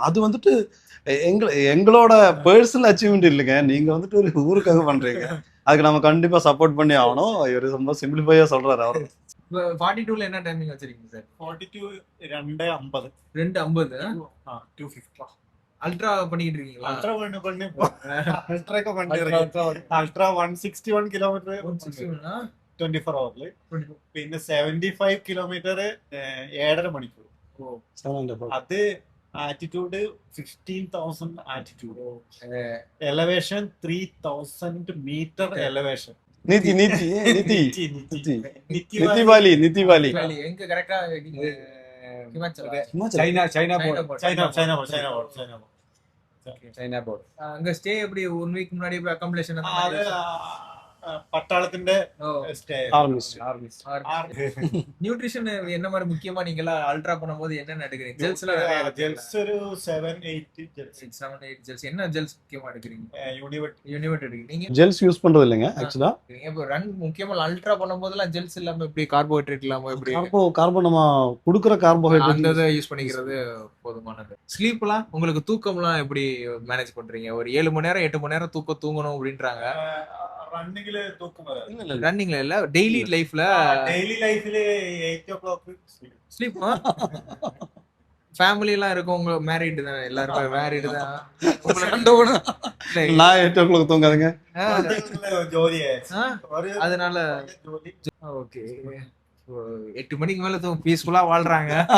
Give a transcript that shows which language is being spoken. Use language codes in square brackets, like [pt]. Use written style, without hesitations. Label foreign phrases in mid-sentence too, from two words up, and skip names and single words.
[ta] அது வந்துட்டு எங்களோட [en] personal achievement [ta] இல்லைங்க. நீங்க வந்துட்டு ஒரு ஊருக்காக பண்றீங்க, அதுக்கு நம்ம கண்டிப்பா சப்போர்ட் பண்ணி ஆகணும். இவர் ரொம்ப சிம்பிளிஃபையா சொல்றாரு. அவர் 42ல என்ன டைமிங் வச்சிருக்கீங்க சார்? 42 2:50 2:50 2:50 அல்ட்ரா பண்ணிட்டு இருக்கீங்களா? [ml] അൾട്രാ അൾട്രാ 161 കിലോമീറ്റർ 24 hours പിന്നെ 75 കിലോമീറ്റർ 7.5 മണിക്കൂർ. അത് ആറ്റിറ്റ്യൂഡ് 15,000 ആറ്റിറ്റ്യൂഡ്, എലവേഷൻ 3,000 മീറ്റർ എലവേഷൻ. [ta] நித்தி வாலி எங்க கரெக்டா? [ml] ചൈന ബോർഡ് [ta] அங்க ஸ்டே எப்படி 1 வீக் முன்னாடி அக்காமடேஷன்? [ml] പട്ടാളത്തിന്റെ സ്റ്റേ. [ta] நியூட்ரிஷன் என்ன மாதிரி முக்கியமா நீங்க எல்லாம் அல்ட்ரா பண்ணும்போது என்னென்ன எடுக்கிறீங்க? [ml] ജെൽസ് ഒരു 7-8 [ta] ஜெல்ஸ். என்ன ஜெல்ஸ் முக்கியமா எடுக்கிறீங்க? யூனிவர்ட் எடுக்கிறீங்க. நீங்க ஜெல்ஸ் யூஸ் பண்றது இல்லைங்க. ஆக்சுவலா இப்போ ரன் முக்கியமா அல்ட்ரா பண்ணும்போதெல்லாம் ஜெல்ஸ் இல்லாம எப்படி கார்போஹைட்ரேட் இல்லாம எப்படி கார்போ நம்ம குடுக்குற கார்போஹைட்ரேட் அந்த யூஸ் பண்ணிக்கிறது போதுமானது. ஸ்லீப்லாம் உங்களுக்கு தூக்கம்லாம் எப்படி மேனேஜ் பண்றீங்க? ஒரு 7 மணி நேரம் 8 மணி நேரம் தூங்கணும் அப்படின்றாங்க. [ml] റണ്ണിങ്ങില് തൂക്കം വരാം. [ta] ரன்னிங்ல இல்ல, [en] daily life [ta] 8 o'clock ஸ்லீப். ஃபேமிலி எல்லாம் இருக்கும், உங்க மேரிட் தான், எல்லாரும் மேரிட் தான். நான் 8 o'clock தூங்காதுங்க. [ml] ജോലിയെ [ta] அதனால ஓகே 8 மணிக்கு மேல தூங்க பீஸ்ஃபுல்லா வாழ்றாங்க.